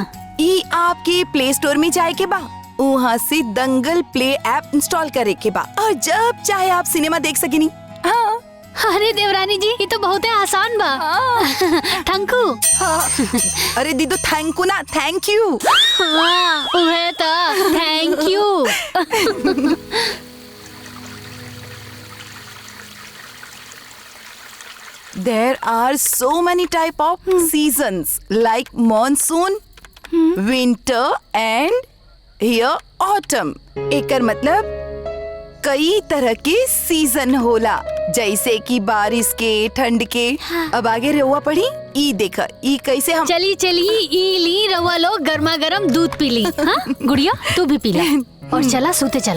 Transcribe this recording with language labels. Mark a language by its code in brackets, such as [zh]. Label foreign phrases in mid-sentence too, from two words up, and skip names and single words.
[bho] ई आपके प्ले स्टोर में जाए के बा, वहाँ से दंगल प्ले ऐप इंस्टॉल करे के बा, और जब चाहे आप सिनेमा देख सकेनी। हाँ अरे देवरानी जी, ये तो बहुत आसान बा। थैंकू। अरे दीदो [en] thank you ना, thank you. [bho] हाँ वह तो [en] thank you. There are so many type of seasons like monsoon, winter and here autumn. [bho] एकर मतलब कई तरह के सीजन होला, जैसे कि बारिश के, ठंड के। अब आगे रहुआ पढ़ी। ई देखा, ई कैसे हम चली ई ली रवा लोग गर्मा गर्म दूध पी ली। हाँ गुड़िया तू भी पी ला और चला सोते चला।